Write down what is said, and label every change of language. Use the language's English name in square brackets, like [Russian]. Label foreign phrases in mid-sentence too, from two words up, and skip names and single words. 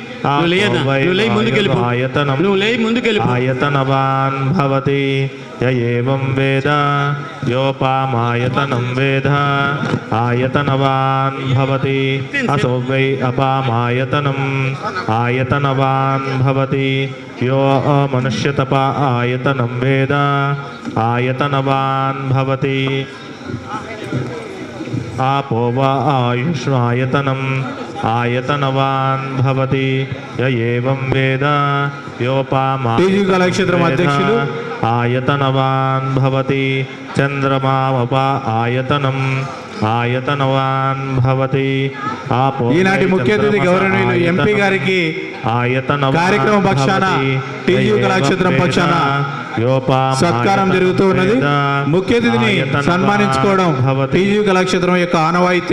[Sanskrit] ఆయతనవాన్ భవతి ఏవం వేద యోపామాయతనం వేద ఆయతనవాన్ భవతి అసో వై అపామాయతనం ఆయతనవాన్ భవతి यो मनुष्यतप आयतनं वेद आयतनवान् भवति आपो वा आयुष्मायतनम् आयतनवान् भवति य एवं वेद योपामा [Telugu] కళాక్షేత్రం అధ్యక్షులు [Sanskrit] आयतनवान् भवति चंद्रमावपा आयतनम् ఆయతనవాన్ భవతి. [Telugu] ఈనాటి ముఖ్య అతిథి గౌరవనీయులు ఎంపీ గారికి కార్యక్రమం పక్షాన టీజీ కళాక్షేత్రం పక్షాన సత్కారం జరుగుతూ ఉన్నది. ముఖ్య అతిథిని సన్మానించుకోవడం టీజీ కళాక్షేత్రం యొక్క ఆనవాయితీ.